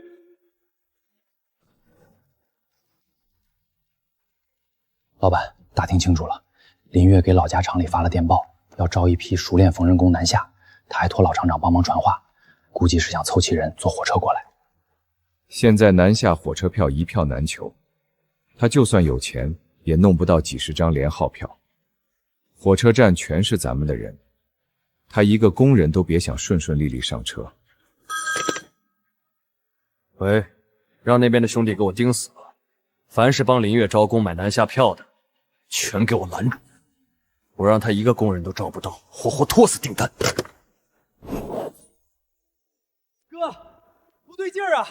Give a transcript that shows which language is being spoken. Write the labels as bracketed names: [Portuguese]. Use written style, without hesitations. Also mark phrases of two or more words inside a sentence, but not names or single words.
[Chinese] 老板，打听清楚了，林月给老家厂里发了电报，要招一批熟练缝纫工南下，他还托老厂长帮忙传话，估计是想凑齐人坐火车过来。现在南下火车票一票难求，他就算有钱，也弄不到几10张连号票。火车站全是咱們的人，他一個工人都別想順順利利上車。喂，讓那邊的兄弟給我盯死了，凡是幫林月招工買南下票的，全給我攔住，我讓他一個工人都招不到，活活拖死訂單。哥，不對勁兒啊！